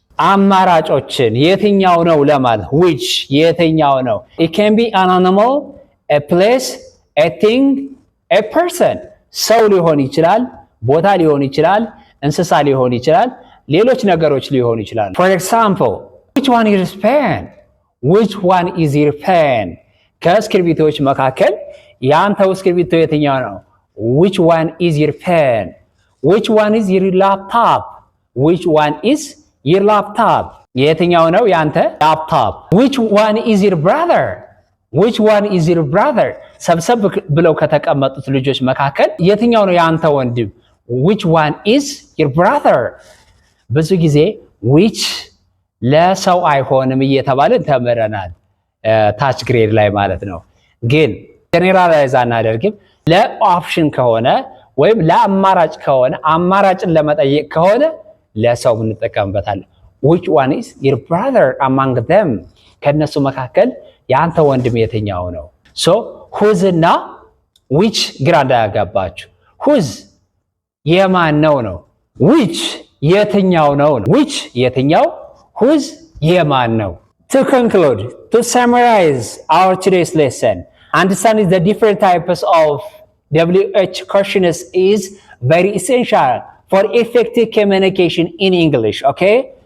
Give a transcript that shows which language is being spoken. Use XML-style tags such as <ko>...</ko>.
<am>አማራጮችን የትኛው ነው ለማለት which የትኛው ነው?</am> <en>it can be an animal, a place, a thing, a person.</en> <am>ሰው ሊሆን ይችላል፣ ቦታ ሊሆን ይችላል፣ እንስሳ ሊሆን ይችላል፣ ሌሎች ነገሮች ሊሆኑ ይችላሉ።</am> <en>for example, which one is your pen? which one is your pen?</en> <am>ከእስክሪብቶች መካከል ያንተው እስክሪብቶ የትኛው ነው?</am> <en>which one is your pen? which one is your laptop? which one is your laptop?</en> <am>የትኛው ነው ያንተ ላፕቶፕ?</am> <en>which one is your brother? which one is your brother?</en> <am>ሰብሰብ ብለው ከተቀመጡት ልጆች መካከል የትኛው ነው ያንተ ወንድም?</am> <en>which one is your brother?</en> <am>ብዙ ጊዜ which ለሰው አይሆንም እየተባለን ተምረናል ታች ግሬድ ላይ ማለት ነው። ግን ጀነራላይዝ አናደርግም። ለኦፕሽን ከሆነ ወይም ለአማራጭ ከሆነ አማራጭን ለመጠየቅ ከሆነ ለሰው እንጠቀምበታለን።</am> <en>which one is your brother among them?</en> <am>ከነሱ መካከል ያንተ ወንድም የትኛው ነው?</am> <en>so whose እና which</en> <am>ግራ እንዳያጋባችሁ።</am> <en>whose</en> <am>የማን ነው ነው።</am> <en>which</en> <am>የትኛው ነው ነው።</am> <en>which የትኛው፣ whose የማን ነው። to conclude, to summarize our today's lesson, understanding the different types of WH questions is very essential for effective communication in English, okay?</en>